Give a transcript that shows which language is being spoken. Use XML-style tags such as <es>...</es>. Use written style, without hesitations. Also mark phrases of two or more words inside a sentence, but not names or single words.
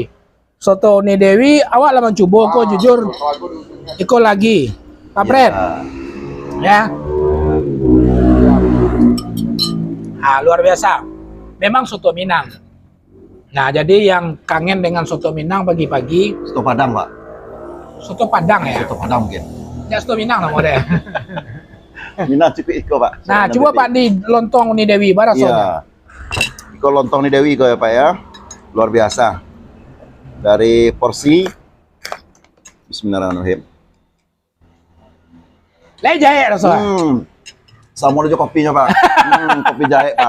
<min>Soto Uni Dewi, awak lah mencoba kok jujur. Iko lagi, Pak Fred. Ya.</min> <id>Nah, luar biasa. Memang soto Minang. Nah, jadi yang kangen dengan soto Minang pagi-pagi, Soto Padang, Pak. soto Padang ya. Soto Padang mungkin. Ya, soto Minang lah model.</id> <min>Minang cipik iko, Pak. Nah, coba Pak di lontong Uni Dewi, bara soalnya.</min> <id>Iya.</id> <min>Iko lontong ni Dewi iko ya, Pak ya.</min> <id>Luar biasa. Dari porsi Bismillahirrahmanirrahim.</id> <min>Lai jahe rasanya.</min> <id>Sama aja kopinya, Pak. Kopi jahe, Pak.</id>